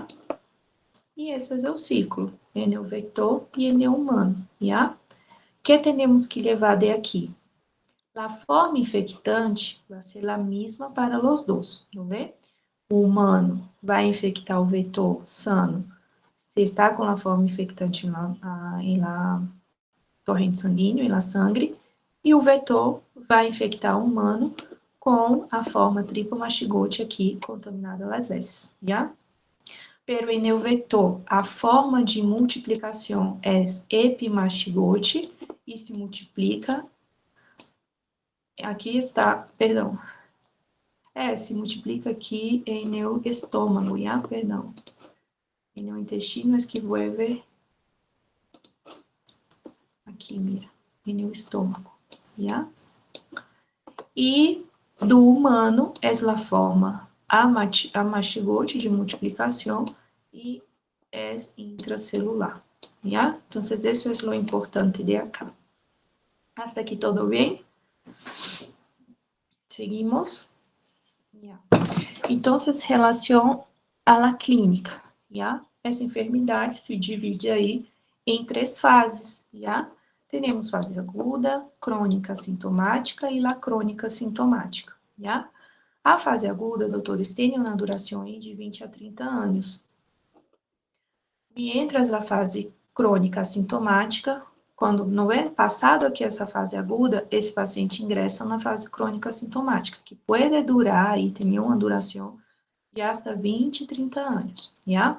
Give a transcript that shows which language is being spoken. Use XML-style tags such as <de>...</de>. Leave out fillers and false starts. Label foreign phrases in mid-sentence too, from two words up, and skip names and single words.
<pt>E esse é o ciclo, em o vector e em o humano, já? Que temos que levar de aqui? A forma infectante vai ser a mesma para os dois, não vê? O humano vai infectar o vetor sano se está com a forma infectante em</pt> <es>la torrente sanguíneo,</es> <pt>em</pt> <es>la sangre,</es> <pt>e o vetor vai infectar o humano com a forma tripomastigote aqui,</pt> <es>contaminada las heces, já?</es> <pt>Pero em el vetor, a forma de multiplicação é epimastigote e se multiplica Aqui está, perdão.</pt> <es>Se multiplica aqui en el estômago, ya? Perdão. En el intestino es que vuelve aqui, mira, en el estômago, ya?</es> <pt>E do humano é a forma amachigote de multiplicação e é intracelular, ¿ya?</pt> <es>Entonces, eso es lo importante de acá. Hasta aqui todo bem? Seguimos? ¿Ya? Entonces, relação a la clínica, ¿ya?</es> <pt>Essa enfermidade se divide aí em 3 fases, ¿ya? Temos fase aguda, crônica sintomática e la crônica sintomática, ¿ya? A fase aguda, doutores, tem uma duração aí de 20 a 30 anos. Mientras a fase crônica sintomática, quando não é passado aqui essa fase aguda, esse paciente ingressa na fase crônica sintomática, que pode durar e tem uma duração de hasta 20, 30 anos, ¿ya?</pt>